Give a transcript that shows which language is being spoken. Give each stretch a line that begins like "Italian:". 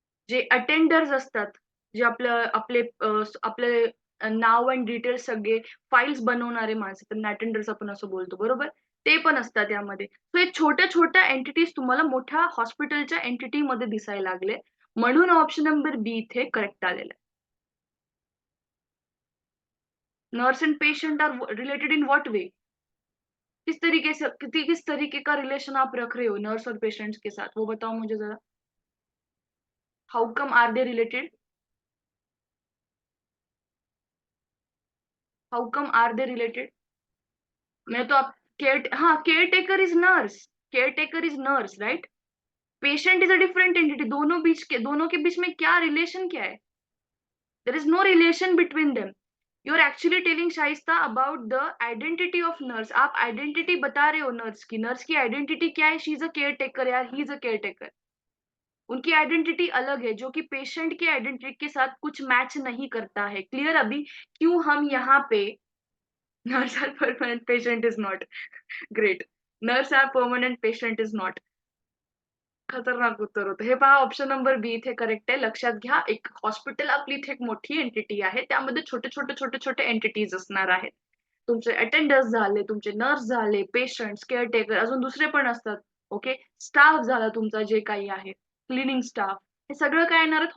Marathi: जे अटेंडर्स असतात, जे आपले नाव आणि डिटेल्स सगळे फाइल्स बनवणारे माणसं, त्यांना अटेंडर्स आपण असं बोलतो, बरोबर? ते पण असतात यामध्ये. सो हे छोट्या-छोट्या एंटिटीज तुम्हाला मोठ्या हॉस्पिटलच्या एंटिटीमध्ये दिसायला लागले. म्हणून ऑप्शन नंबर बी इथे करेक्ट आलेलं आहे.
English: Nurse and patient are related in what way?
Hindi: किस तरीके का रिलेशन आप रख रहे हो नर्स और पेशेंट्स के साथ? वो बताओ मुझे ज़रा।
English: How come are they related? How come are they related?
Hindi: मैं तो आप
English: Care हाँ, care taker is nurse. Care taker is nurse, right? Patient is a different entity.
Hindi: दोनों के बीच में क्या रिलेशन क्या है?
English: There is no relation between them. You are actually telling Shaista about the identity of nurse.
Hindi: आप identity बता रहे हो नर्स की। नर्स की आइडेंटिटी क्या है?
English: she is a care taker
Hindi: यार, he is a care taker. उनकी आइडेंटिटी अलग है जो कि पेशेंट की आइडेंटिटी के साथ कुछ मैच नहीं करता है। क्लियर अभी? क्यों हम यहाँ पे
English: Nurse are permanent, patient is not. Great. Nurse are permanent, patient is not.
Marathi: खतरनाक उत्तर होतं. हे पहा, ऑप्शन नंबर बी इथे करेक्ट आहे. लक्षात घ्या, एक हॉस्पिटल आपली इथे एक मोठी एंटिटी आहे. त्यामध्ये छोटे-छोटे एंटिटीज असणार आहेत. तुमचे अटेंडर्स झाले, तुमचे नर्स झाले, पेशंट्स, केअरटेकर, अजून दुसरे पण असतात. ओके. स्टाफ झाला तुमचा जे काही आहे, क्लिनिंग स्टाफ. हे सगळं काय येणार आहेत?